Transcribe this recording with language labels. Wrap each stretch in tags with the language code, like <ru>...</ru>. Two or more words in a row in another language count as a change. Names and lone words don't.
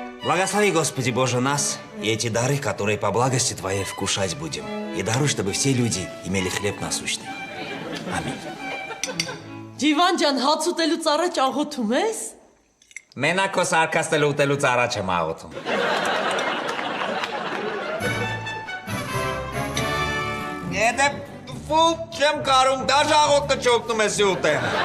<ru>Благослови, Господи Боже, нас и эти дары, которые по благости Твоей вкушать будем. И даруй, чтобы все люди имели хлеб насущный. Аминь.</ru> <hy>Դիվան ջան, հաց ուտելուց առաջ աղոթում ես? Մենակ քո սարքաստել ուտելուց առաջ եմ աղոթում։ Եթե ֆու չեմ կարում, դաժ աղոթքը չօգնում ես ուտեմ։</hy>